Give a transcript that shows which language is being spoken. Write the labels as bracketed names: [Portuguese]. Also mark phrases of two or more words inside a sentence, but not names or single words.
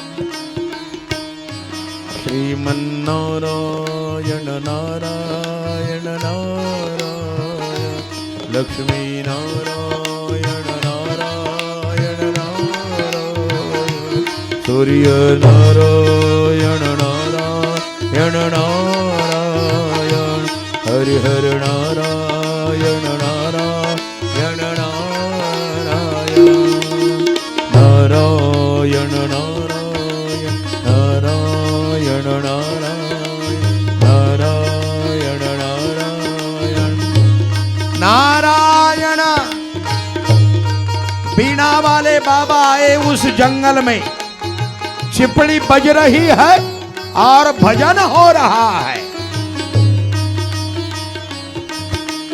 [Sanskrit] श्रीमन्नारायण नारायण नारायण लक्ष्मी नारायण नारायण नारायण सूर्य नारायण नारायण नारायण हरिहर नारायण नारायण नारायण नारायण नारायण नारायण नारायण नारायण नारायण। [Hindi] बीना वाले बाबा आए उस जंगल में, चिपड़ी बज रही है और भजन हो रहा है।